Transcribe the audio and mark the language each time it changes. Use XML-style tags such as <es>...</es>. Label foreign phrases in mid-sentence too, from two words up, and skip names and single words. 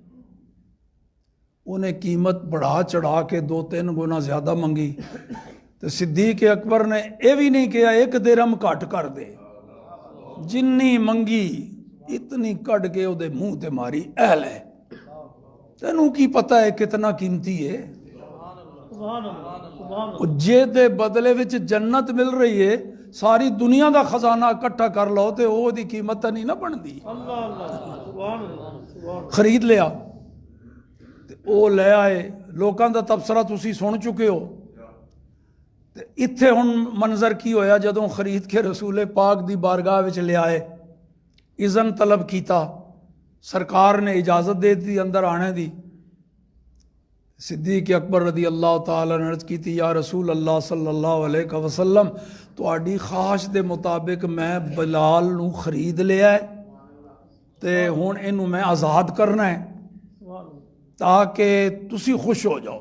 <pa>انہیں قیمت بڑھا چڑھا کے 2-3 گنا زیادہ منگی، تو صدیق اکبر نے یہ بھی نہیں کہا 1 درہم کٹ کر دے، جنی منگی اتنی کٹ کے او دے منہ تے ماری، اہل ہے، تینوں کی پتہ ہے کتنا قیمتی ہے، جے دے بدلے وچ جنت مل رہی ہے، ساری دنیا دا خزانہ اکٹھا کر لو تے وہ دی قیمت نہیں نہ بن دی، خرید لیا، او لے آئے، لوکاں دا تبصرہ تسی سن چکے ہو، اتھے ہن منظر کی ہویا جدوں خرید کے رسول پاک دی بارگاہ وچ لے آئے، اذن طلب کیتا، سرکار نے اجازت دے دی اندر آنے دی، صدیق اکبر</pa> <ar>رضی اللہ تعالیٰ</ar> <pa>نے عرض کی تھی</pa> <ar>یا رسول اللہ صلی اللہ علیہ وسلم</ar> <pa>تہاڈی خواہش دے مطابق میں بلال نو خرید لیا ہے تے ہن اینو میں آزاد کرنا ہے تاکہ تسی خوش ہو جاؤ۔</pa>